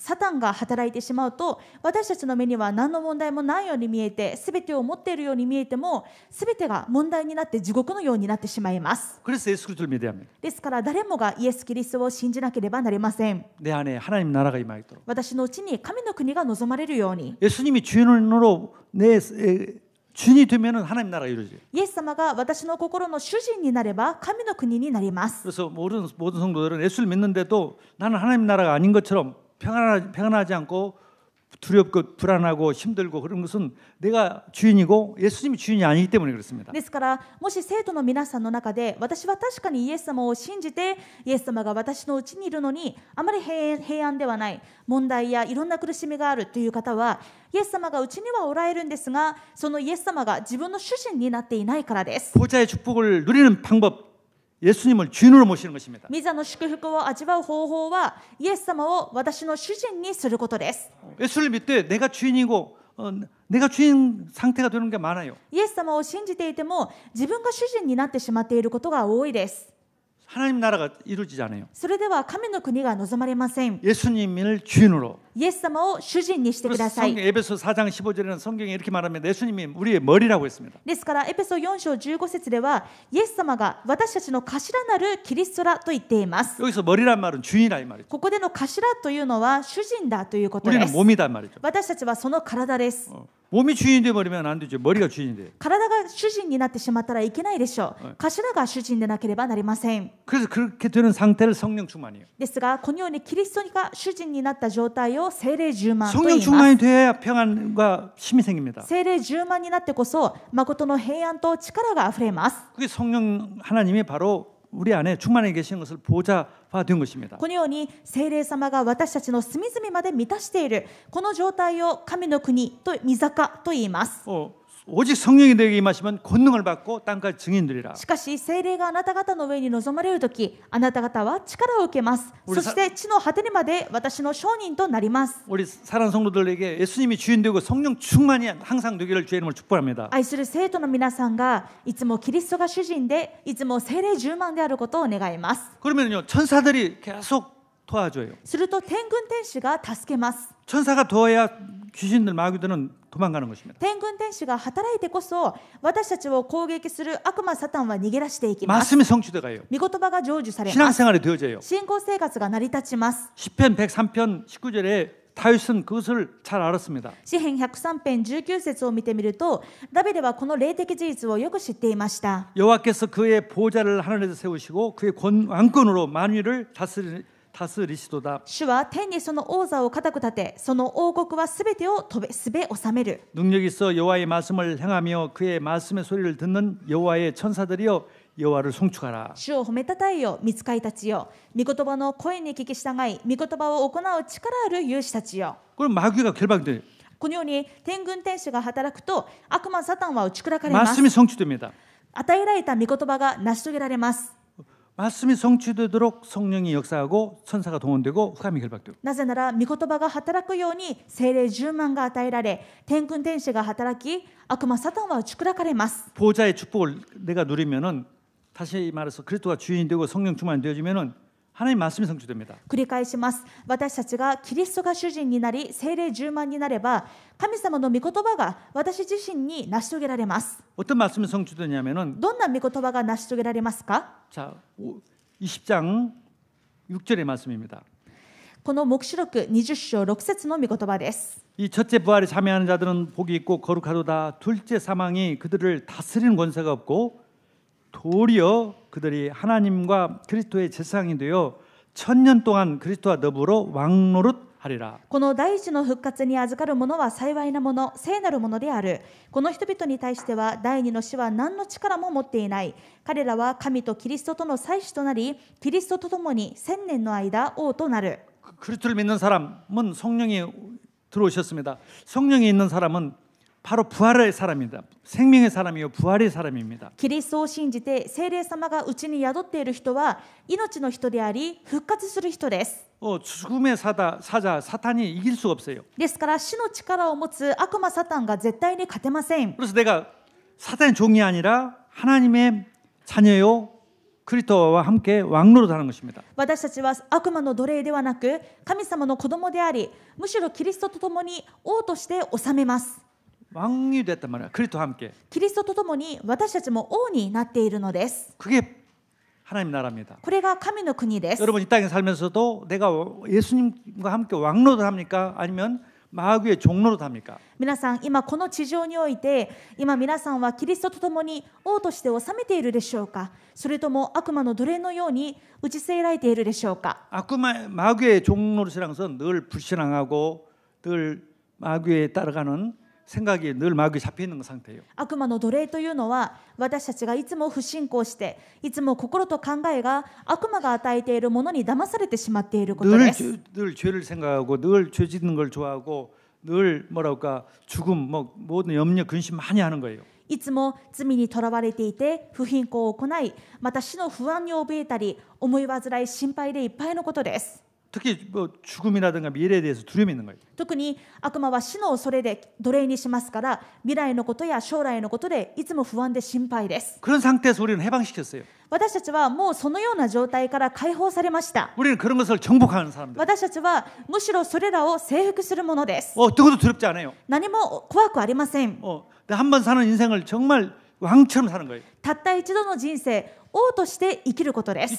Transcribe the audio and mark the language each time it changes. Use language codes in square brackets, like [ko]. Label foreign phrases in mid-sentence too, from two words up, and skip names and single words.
[ja] サタンが働いてしまうと、私たちの目には何の問題もないように見えて、すべてを持っているように見えても、すべてが問題になって地獄のようになってしまいます。 [ko] 그래서 예수 그리스도를 믿어야 합니다. [ja] ですから誰もがイエス・キリストを信じなければなりません。 [ko] 내 안에 하나님 나라가 임하도록. [ja] 私のうちに神の国が望まれるように。 [ko] 예수님이 주인으로 내 주인이 되면은 하나님 나라가 이루어져요. [ja] イエス様が私の心の主人になれば神の国になります。 [ko] 그래서 모든 성도들은 예수를 믿는데도 나는 하나님 나라가 아닌 것처럼 평안하지 않고 두렵고 불안하고 힘들고 그런 것은 내가 주인이고 예수님이 주인이 아니기 때문에 그렇습니다. [ja] ですからもし生徒の皆さんの中で私は確かにイエス様を信じてイエス様が私のうちにいるのにあまり平安ではない問題やいろんな苦しみがあるという方はイエス様がうちにはおられるんですがそのイエス様が自分の主人になっていないからです。 [ko] 보좌의 축복을 누리는 방법 예수님을 주인으로 모시는 것입니다. [ja] 御座の祝福を味わう方法はイエス様を私の主人にすることです。 [ko] 예수를 믿되 내가 주인이고 내가 주인 상태가 되는 게 많아요. [ja] イエス様を信じていても自分が主人になってしまっていることが多いです。 [ko] 하나님 나라가 이루어지지 않아요. [ja] それでは神の国が望まれません。 [ko] 예수님을 주인으로. [ja] イエス様を主人にしてください。 [ko] 에베소 4장 15절에는 성경에 이렇게 말합니다. 예수님이 우리의 머리라고 했습니다. [ja] ですからエペソ4章15節ではイエス様が私たちの頭なるキリストだと言っています。 [ko] 여기서 머리란 말은 주인이라 이 말이죠. [ja] ここでの頭というのは主人だということで [ko] 우리는 [ja] す。 [ko] 몸이다 말이죠. [ja] 私たちはその体です。 [ko] 몸이 주인이 되어버리면 안 되죠. 머리가 주인이 돼요. [ja] 体が主人になってしまったらいけないでしょう。頭が主人でなければなりません。 [ko] 그래서 그렇게 되는 상태를 성령 충만이에요. [ja] ですがこのようにキリストが主人になった状態を聖霊充満と [ko] 성령 [ja] 言います。 [ko] 충만이 돼야 평안과 힘이 생깁니다. [ja] 聖霊充満になってこそ誠の平安と力があふれます。 [ko] 그게 성령 하나님이 바로 우리 안에 충만해 계시는 것을 보좌화된 것입니다. [ja] このように聖霊様が私たちの隅々まで満たしているこの状態を神の国と御座と言います。 [ko] 오직 성령이 내게 임하시면 권능을 받고 땅까지 증인들이라. [ja] しかし聖霊があなた方の上に臨まれるときあなた方は力を受けます。そして地の果てにまで私の証人となります。 [ko] 우리 사랑하는 성도들에게 예수님이 주인 되고 성령 충만이 항상 되기를 주의 이름으로 축복합니다. [ja] 愛する生徒の皆さんがいつもキリストが主人でいつも聖霊充満であることを願います。 [ko] 그러면요 천사들이 계속 도와줘요. [ja] すると天軍天使が助けます。 [ko] 천사가 도와야 귀신들 마귀들은 도망가는 것입니다. [ja] 天軍天使が働いてこそ私たちを攻撃する悪魔サタンは逃げ出していきます。 [ko] 말씀이 성취돼가요. [ja] 御言葉が成就されます。 [ko] 신앙생활이 되어져요. [ja] 信仰生活が成り立ちます。 [ko] 시편 103편 19절에 다윗은 그것을 잘 알았습니다. [ja] 詩編103編19節を見てみるとダビデはこの霊的事実をよく知っていました。 [ko] 여호와께서 그의 보좌를 하늘에서 세우시고 그의 왕권으로 만유를 다스리시도다. [ja] 主は天にその王座を固く立てその王国はすべてをすべ治める。 [ko] 능력이 있어 여호와의 말씀을 행하며 그의 말씀의 소리를 듣는 여호와의 천사들이여 여호와를 송축하라. [ja] 主を褒めたたえよ御使いたちよ御言葉の声に聞き従い御言葉を行う力ある勇士たちよ。 [ko] 그럼 마귀가 결박돼요. [ja] このように天軍天使が働くと悪魔サタンは打ち砕かれます。 [ko] 말씀이 성취됩니다. [ja] 与えられた御言葉が成し遂げられます。 [ko] 말씀이 성취되도록 성령이 역사하고 천사가 동원되고 흑암이 결박되고. [ja] なぜなら御言葉が働くように聖霊充満が与えられ天軍天使が働き悪魔サタンは打ち砕かれます。 [ko] 보좌의 축복을 내가 누리면은 다시 말해서 그리스도가 주인이 되고 성령 충만이 되어지면은 하나님 말씀이 성취됩니다. [ja] 繰り返します。私たちがキリストが主人になり聖霊充満になれば神様の御言葉が私自身に成し遂げられます。 [ko] 어떤 말씀이 성취되냐면은 [ja] どんな御言葉が成し遂げられますか？ [ko] 자 20장 6절의 말씀입니다. [ja] この黙示録20章6節の御言葉です。 [ko] 이 첫째 부활에 참여하는 자들은 복이 있고 거룩하도다. 둘째 사망이 그들을 다스리는 권세가 없고 도리어 그들이 하나님과 그리스도의 제사장이 되어 1000년 동안 그리스도와 더불어 왕노릇하리라. [ja] この第一の復活に預かる者は幸いなもの、聖なるものである。この人々に対しては第二の死は何の力も持っていない。彼らは神とキリストとの祭司となり、キリストと共に1000年の間王となる。 [ko] 그리스도를 믿는 사람은 성령이 들어오셨습니다. 성령이 있는 사람은 바로 부활의 사람입니다. 생명의 사람이요 부활의 사람입니다. [ja] キリストを信じて聖霊様がうちに宿っている人は命の人であり復活する人です。 [ko] 죽음의 사자 사탄이 이길 수가 없어요. [ja] ですから死の力を持つ悪魔サタンが絶対に勝てません。 [ko] 그래서 내가 사탄의 종이 아니라 하나님의 자녀요 그리스도와 함께 왕노릇하는 것입니다. [ja] 私たちは悪魔の奴隷ではなく神様の子供でありむしろキリストと共に王として治めます。 [ko] 왕이 됐단 말이야. 그리스도와 함께. [ja] キリストと共に私たちも王になっているのです。 [ko] 그게 하나님 나라입니다. [ja] これが神の国です。 [ko] 여러분 이 땅에 살면서도 내가 예수님과 함께 왕노릇 합니까? 아니면 마귀의 종노릇 합니까? [ja] 皆さん今この地上において今皆さんはキリストと共に王として治めているでしょうか？それとも悪魔の奴隷のように打ち据えられているでしょうか？ [ko] 마귀의 종노릇이라는 것은 늘 불신앙하고 늘 마귀에 따라가는 생각이 늘 마귀에 잡혀 있는 상태예요. [ja] 悪魔の奴隷というのは私たちがいつも不信仰していつも心と考えが悪魔が与えているものに騙されてしまっていることです。 [ko] 늘 죄를 생각하고 늘 죄 짓는 걸 좋아하고 늘 뭐랄까 죽음 뭐 모든 염려 근심 많이 하는 거예요. [ja] いつも罪にとらわれていて不貧困を行いまた死の不安に怯えたり思い煩い心配でいっぱいのことです。 [ko] 특히 뭐 죽음이라든가 미래에 대해서 두려움이 있는 거예요. [ja] 特に悪魔は死の恐れで奴隷にしますから未来のことや将来のことでいつも不安で心配です。 [ko] 그런 상태에서 우리는 해방시켰어요. [ja] 私たちはもうそのような状態から解放されました。 [ko] 우리는 그런 것을 정복하는 사람들. [ja] 私たちはむしろそれらを征服するものです。 [ko] 누구도 두렵지 않아요. [ja] 何も怖くありません。 [ko] 한 번 사는 인생을 정말 왕처럼 사는 거예요. [ja] たった一度の人生王として生きることです。